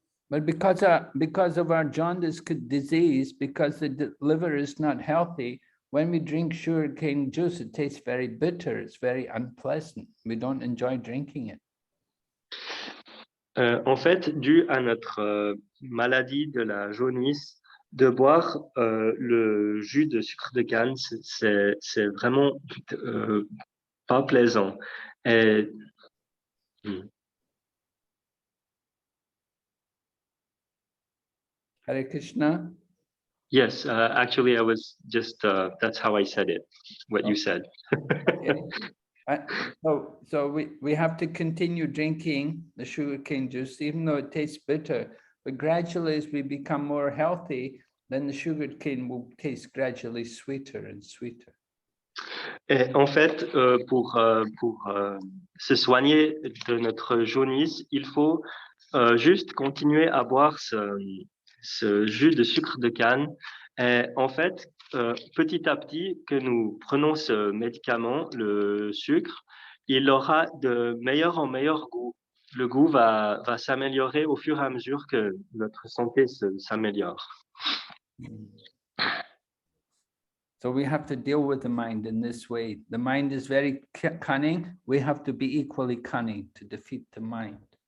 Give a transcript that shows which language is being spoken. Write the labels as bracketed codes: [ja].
[en] But because of our jaundice disease, because the liver is not healthy, when we drink sugarcane juice, it tastes very bitter. It's very unpleasant. We don't enjoy drinking it. [fr] En fait, dû à notre maladie de la jaunisse, de boire le jus de sucre de canne, c'est vraiment pas plaisant. Et, [en] Hare Krishna. Yes, actually, I was just, that's how I said it, what you said. Okay. So we have to continue drinking the sugarcane juice, even though it tastes bitter. But gradually, as we become more healthy, then the sugarcane will taste gradually sweeter and sweeter. [fr] Et en fait, pour se soigner de notre jaunisse, il faut juste continuer à boire ce jus de sucre de canne. Et en fait, petit à petit que nous prenons ce médicament, le sucre, il aura de meilleur en meilleur goût. Le goût va s'améliorer au fur et à mesure que notre santé s'améliore. [en] So we have to deal with the mind in this way. The mind is very cunning. We have to be equally cunning to defeat the mind.